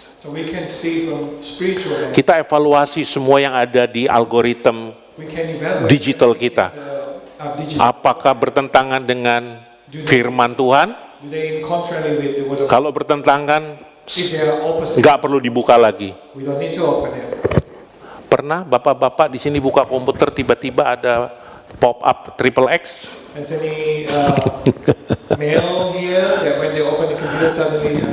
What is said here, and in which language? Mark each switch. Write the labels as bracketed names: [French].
[English] So we can see from spiritual lens. [Indonesian] Kita evaluasi semua yang ada di algoritma [English] We can evaluate [Indonesian] digital kita. [English] digital. [Indonesian] Apakah bertentangan dengan firman Tuhan? [English] Do they contrary with the word of God? [Indonesian] Kalau bertentangan, [English] If they are opposite, [Indonesian] nggak perlu dibuka lagi. [English] we don't need to open it. [Indonesian] Pernah bapak-bapak di sini buka komputer, tiba-tiba ada pop-up XXX? [English] Has any male here that when they open the computer suddenly